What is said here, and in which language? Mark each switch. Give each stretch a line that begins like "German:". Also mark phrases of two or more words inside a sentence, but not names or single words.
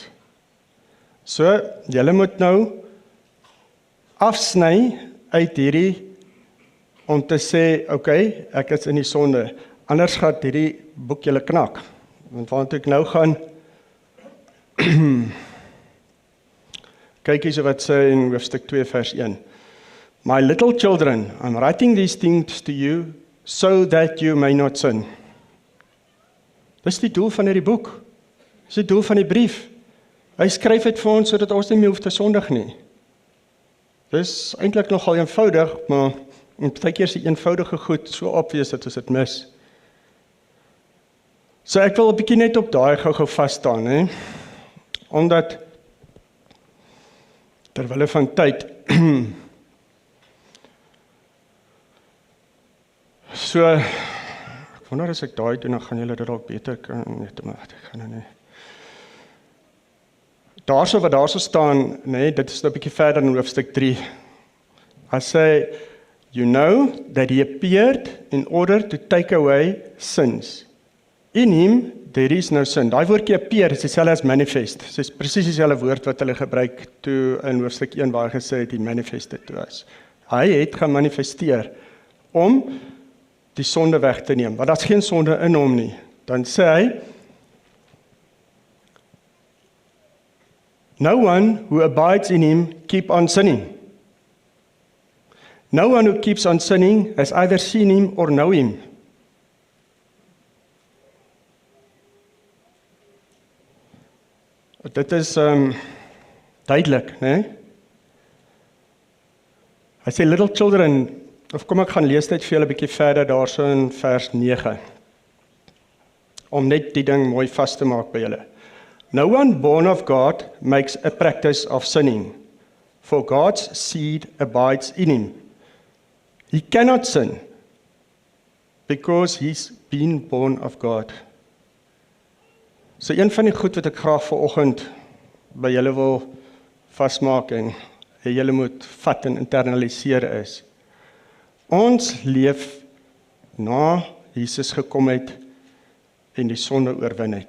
Afrikaans: So, julle moet nou afsny uit hierdie om te sê, okay, ek is in die sonde. Anders gaan hierdie boek julle knak. Want waantoe ek nou gaan, kyk hierso wat sê in hoofstuk 2 vers 1.
English: My little children, I'm writing these things to you so that you may not sin.
Afrikaans: Dis die doel van hierdie boek. Dis die doel van die brief. Hy skryf dit vir ons sodat ons nie meer hoef te sondig nie. Dis eintlik nogal eenvoudig, maar baie keer is die eenvoudige goed so obvious dat ons dit mis. So ek wil 'n bietjie net op daai gou vas staan, hè. Omdat terwille van tyd so ek wonder as ek daai doen, dan gaan julle dit dalk beter kan net maar ek gaan nou nie. Daarso wat daarso staan, nee, dit is nou 'n bietjie verder in hoofstuk 3.
English: I say, you know that he appeared in order to take away sins. In him there is no sin.
Afrikaans: Daai woordjie appear is dieselfde as manifest. Dit is presies dieselfde woord wat hulle gebruik toe in hoofstuk 1 waar hy gesê het hy
English: manifested to us.
Afrikaans: Hy het gemanifesteer om die sonde weg te neem. Want daar's geen sonde in hom nie. Dan sê hy,
English: no one who abides in him keep on sinning. No one who keeps on sinning has either seen him or know him.
Afrikaans: Dit is duidelik, né? Hy sê,
English: little children,
Afrikaans: of kom ek gaan lees dit vir julle 'n bietjie verder daarso in vers 9. Om net die ding mooi vas te maak by julle.
English: No one born of God makes a practice of sinning, for God's seed abides in him. He cannot sin, because he's been born of God.
Afrikaans: So een van die goed wat ek graag vanoggend by julle wil vasmaak en julle moet vat en internaliseer is. Ons leef na Jesus gekom het en die sonde oorwin het.